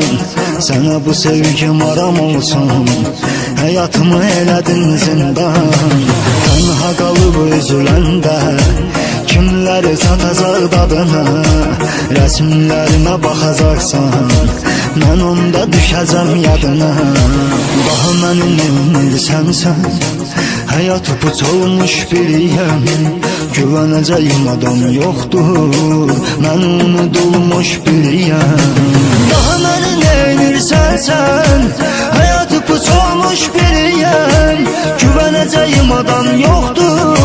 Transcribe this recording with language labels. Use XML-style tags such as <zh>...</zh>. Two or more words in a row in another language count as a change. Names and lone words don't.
<tr>Sana bu sevgim aram olsun, hayatımı elədin zindan.</tr> <az>Tenha qalıb üzüləndə, kimləri satacaq dadına? Rəsmlərimə baxacaqsan, mən onda düşəcəm yadına. Daha mənim sənsən,</az> <tr>hayatı puç olmuş biriyim. Güveneceğim adam yoktur, ben unutulmuş biriyim. Daha beni neylirsen sen, hayatı puç olmuş biriyim. Güveneceğim adam yoktur,</tr>